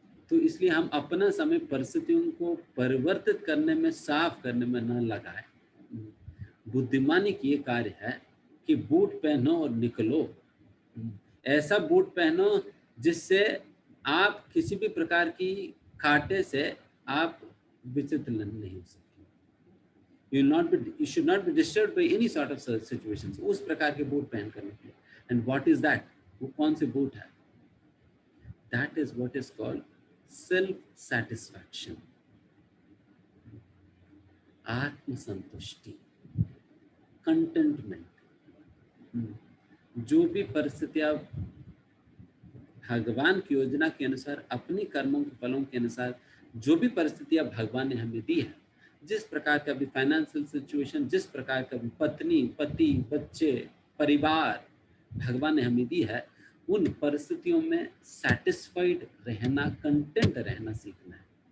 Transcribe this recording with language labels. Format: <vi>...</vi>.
<hi>तो इसलिए हम अपना समय परिस्थितियों को परिवर्तित करने में, साफ करने में न लगाए। बुद्धिमानी की ये कार्य है कि बूट पहनो और निकलो। ऐसा बूट पहनो जिससे आप किसी भी प्रकार की कांटे से आप विचलित नहीं हो सकते।</hi> <en>You should not be disturbed by any sort of situations।</en> <hi>उस प्रकार के बूट पहन कर निकले।</hi> <en>And what is that?</en> <hi>वो कौन से बूट है?</hi> <en>That is what is called self satisfaction, आत्म संतुष्टि, contentment.</en> <hi>जो भी परिस्थितियां भगवान की योजना के अनुसार, अपनी कर्मों के फलों के अनुसार, जो भी परिस्थितियां भगवान ने हमें दी है, जिस प्रकार का भी फाइनेंशियल सिचुएशन, जिस प्रकार का भी पत्नी, पति, बच्चे, परिवार भगवान ने हमें दी है, उन परिस्थितियों में सैटिस्फाइड रहना, कंटेंट रहना सीखना है।</hi>